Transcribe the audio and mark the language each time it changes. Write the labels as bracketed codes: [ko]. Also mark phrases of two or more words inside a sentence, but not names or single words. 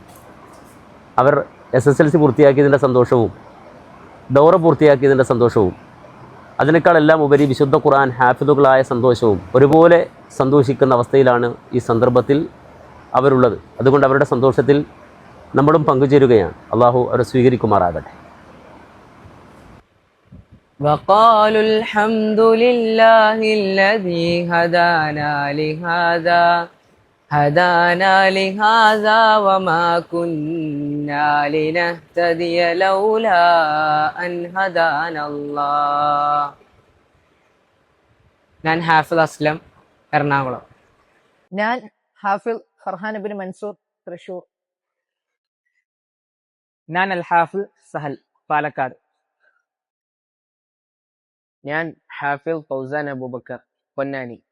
[ml] അവർ SSLC പൂർത്തിയാക്കിയതിൻ്റെ സന്തോഷവും ദൗറ പൂർത്തിയാക്കിയതിൻ്റെ സന്തോഷവും അതിനേക്കാളെല്ലാം ഉപരി വിശുദ്ധ ഖുർആൻ ഹാഫിളുകളായ സന്തോഷവും ഒരുപോലെ സന്തോഷിക്കുന്ന അവസ്ഥയിലാണ് ഈ സന്ദർഭത്തിൽ അവരുള്ളത്. അതുകൊണ്ട് അവരുടെ സന്തോഷത്തിൽ നമ്മളും പങ്കുചേരുകയാണ്. അള്ളാഹു അവരെ സ്വീകരിക്കുമാറാകട്ടെ. [ar] وقالوا الحمد لله الذي هدانا لهذا وما كنا لنهتدي لولا أن هدانا الله. [ml] ഞാൻ ഹാഫിൾ അസ്ലം, എറണാകുളം. ഞാൻ ഹാഫിൾ ഫർഹാൻ ഇബ്നു മൻസൂർ, തൃശൂർ. ഞാൻ അൽ ഹാഫിൾ സഹൽ, പാലക്കാട്. ഞാൻ ഹാഫിൾ ഫൗസാൻ അബൂബക്കർ, പൊന്നാനി.